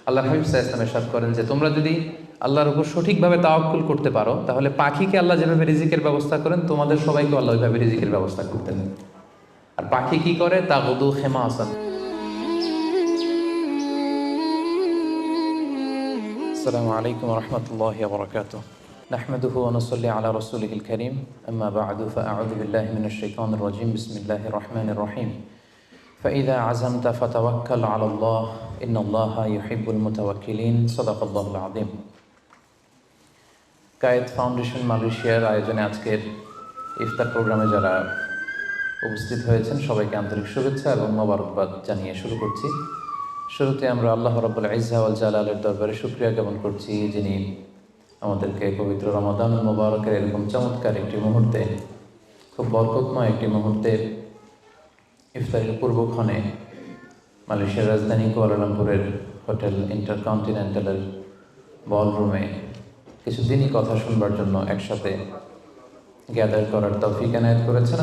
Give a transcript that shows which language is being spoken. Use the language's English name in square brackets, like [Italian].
[Bangla] আল্লাহ হাবিব সাল্লাল্লাহু আলাইহি ওয়াসাল্লাম ইরশাদ করেন যে তোমরা যদি আল্লাহর উপর সঠিকভাবে তাওয়াক্কুল করতে পারো, তাহলে পাখিকে আল্লাহ যেভাবে রিজিকের ব্যবস্থা করেন, তোমাদের সবাইকে আল্লাহ ওইভাবে রিজিকের ব্যবস্থা করতেন। আর পাখি কি করে? [Arabic] তাগুদু খিমাসান। আসসালামু আলাইকুম ওয়া রাহমাতুল্লাহি ওয়া বারাকাতুহু। নাহমাদুহু ওয়া নুসাল্লি আলা রাসূলিহিল কারীম, আম্মা বা'দু, ফাআউযু বিল্লাহি মিনাশ শাইতানির রাজীম। বিসমিল্লাহির রাহমানির রাহিম। فإذا عزمت فتوكل على الله إن الله يحب المتوكلين صدق الله العظيم। [Bangla] কায়েদ ফাউন্ডেশন মালয়েশিয়ার আয়োজনে আজকের ইফতার প্রোগ্রামে যারা উপস্থিত হয়েছেন সবাইকে আন্তরিক শুভেচ্ছা এবং মোবারকবাদ জানিয়ে শুরু করছি। শুরুতে আমরা আল্লাহ রাব্বুল ইজ্জা ওয়াল জালালের দরবারে শুকরিয়া জ্ঞাপন করছি, যিনি আমাদেরকে পবিত্র রমাদানুল মুবারকের এরকম চমৎকার একটি মুহূর্তে, খুব বরকতময় একটি মুহূর্তে ইফতারের পূর্বক্ষণে মালয়েশিয়ার রাজধানী কুয়ালালামপুরের হোটেল ইন্টারকন্টিনেন্টালের বলরুমে কিছুদিনই কথা শুনবার জন্য একসাথে গ্যাদার করার তৌফিক এনায়েত করেছেন।